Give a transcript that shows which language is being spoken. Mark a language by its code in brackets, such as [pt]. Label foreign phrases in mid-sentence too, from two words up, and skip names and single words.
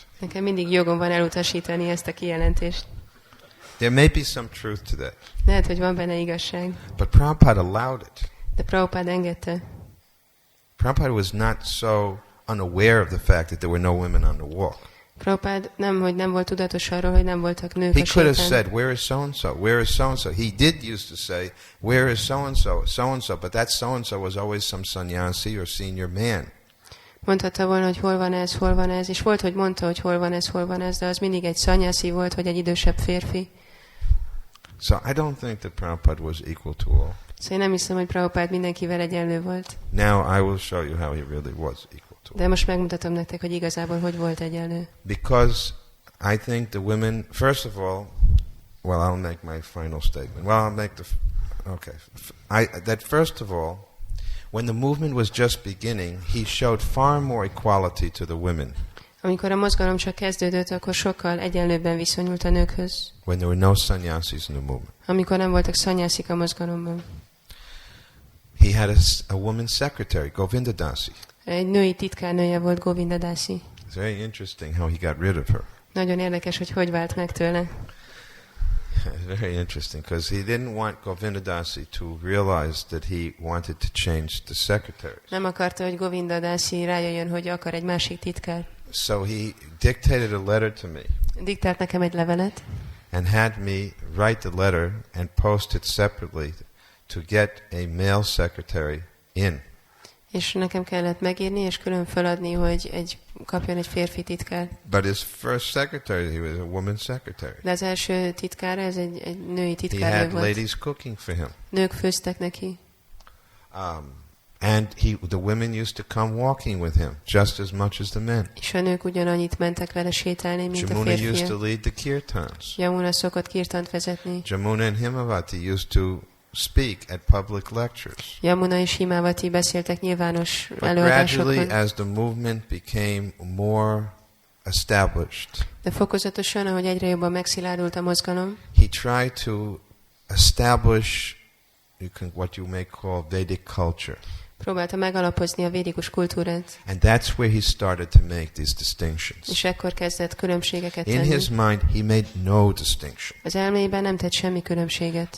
[hu] Nekem mindig jogom van elutasítani ezt a kijelentést. [en] There may be some truth to that, [hu] Lehet, hogy van benne igazság, [en] but Prabhupada allowed it. [hu] de Prabhupád engedte. [en] Prabhupada was not so unaware of the fact that there were no women on the walk. [hu] Prabhupád nem volt tudatos arról, hogy nem voltak nők [en] He [hu] a [en] could have [hu] sétán. [en] said, where is so-and-so? Where is so-and-so? He did used to say, where is so-and-so? So-and-so, but that so-and-so was always some sannyasi or senior man. [hu] Mondhatta volna, hogy hol van ez, és volt, hogy mondta, hogy hol van ez, de az mindig egy szanyászi volt, vagy egy idősebb férfi. [en] So I don't think that Prabhupada was equal to all. [hu] Szóval én nem hiszem, hogy Prabhupád mindenkivel egyenlő volt. [en] Now I will show you how he really was equal to. [hu] De most megmutatom nektek, hogy igazából hogy volt egyenlő. [en] Because I think the women, first of all, well, I'll make my final statement. Well, I'll make that first of all, when the movement was just beginning, he showed far more equality to the women. [hu] Amikor a mozgalom csak kezdődött, akkor sokkal egyenlőbben viszonyult a nőkhöz. [en] When there were no sannyasis in the movement. [hu] Amikor nem voltak szanyászik a mozgalomban. [en] He had a woman secretary, Govinda Dasi. [hu] Egy női titkárnője volt, Govinda Dasi. [en] It's very interesting how he got rid of her. [hu] Nagyon érdekes, hogy vált meg tőle. [en] It's very interesting because he didn't want Govinda Dasi to realize that he wanted to change the secretaries. [hu] Nem akarta, hogy Govinda Dasi rájöjjön, hogy akar egy másik titkár. [en] So he dictated a letter to me. [hu] Diktált nekem egy levelet. [en] And had me write the letter and post it separately to get a male secretary in. [hu] És nekem kellett megírni, és külön feladni, hogy kapjon egy férfi titkár. [en] But his first secretary, he was a woman secretary. [hu] De az első titkára, ez egy női [en] He [hu] titkárnő [en] had [hu] volt. [en] ladies cooking for him. [hu] Nők főztek neki. [en] And the women used to come walking with him just as much as the men. [hu] És a nők ugyanannyit mentek vele sétálni, mint a [en] Jamuna used to [hu] férfiak. [en] lead the kirtans. [hu] Jamuna szokott kirtant vezetni. [en] Jamuna and Himavati used to speak at public lectures. [hu] Jamuna és Himavati beszéltek nyilvános [en] But gradually, [hu] előadásokon. [en] as the movement became more established, [hu] De fokozatosan, ahogy egyre jobban megszilárdult a mozgalom, [en] he tried to establish what you may call Vedic culture. [hu] próbálta megalapozni a védikus kultúrát, [en] And that's where he started to make these distinctions. [hu] és ekkor kezdett különbségeket [en] In [hu] tenni. [en] his mind, he made no distinction. [hu] Az elméjében nem tett semmi különbséget.